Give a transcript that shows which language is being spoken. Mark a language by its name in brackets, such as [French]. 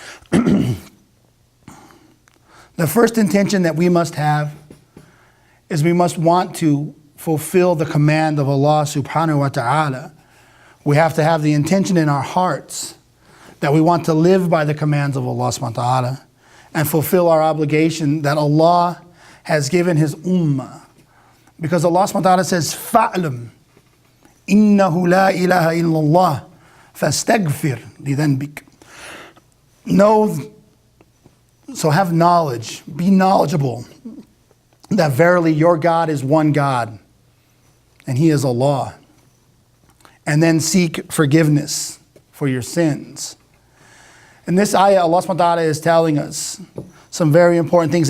[English] The first intention that we must have is we must want to fulfill the command of Allah subhanahu wa ta'ala. We have to have the intention in our hearts that we want to live by the commands of Allah subhanahu wa ta'ala and fulfill our obligation that Allah has given His ummah. Because Allah subhanahu wa ta'ala says, [Arabic] فَعْلَمْ إِنَّهُ لَا إِلَهَ إِلَّا اللَّهِ فَاسْتَغْفِرْ لِذَنْبِكَ. [English] Know, so have knowledge, be knowledgeable that verily your God is one God and He is Allah. And then seek forgiveness for your sins. In this ayah, Allah subhanahu wa ta'ala is telling us some very important things.